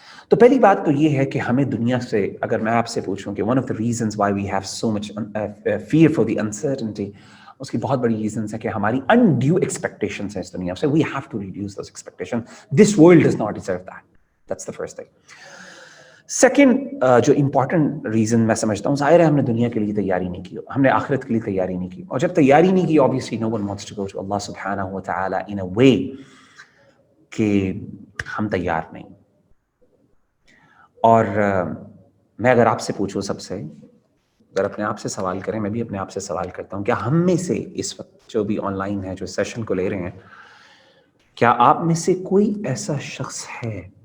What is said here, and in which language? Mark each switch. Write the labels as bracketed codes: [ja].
[ur] تو پہلی بات تو یہ ہے کہ ہمیں دنیا سے، اگر میں آپ سے پوچھوں کہ [en] one of the reasons why we have so much fear for the uncertainty, [ur] اس کی بہت بڑی ریزنز ہے کہ ہماری انڈیو ایکسپیکٹیشنز ہیں اس دنیا سے. [en] We have to reduce those expectation. This world does not deserve that. That's the first thing. [ur] Second جو امپورٹنٹ ریزن میں سمجھتا ہوں، ظاہر ہے ہم نے دنیا کے لیے تیاری نہیں کی، ہم نے آخرت کے لیے تیاری نہیں کی. اور جب تیاری نہیں کی، [en] obviously no one wants to go to Allah subhanahu wa ta'ala in a way [ur] کہ ہم تیار نہیں. اور میں اگر آپ سے پوچھوں، سب سے اگر اپنے آپ سے سوال کریں، میں بھی اپنے آپ سے سوال کرتا ہوں، کیا ہم میں سے اس وقت جو بھی آن لائن ہے، جو سیشن کو لے رہے ہیں، کیا آپ میں سے کوئی ایسا شخص ہے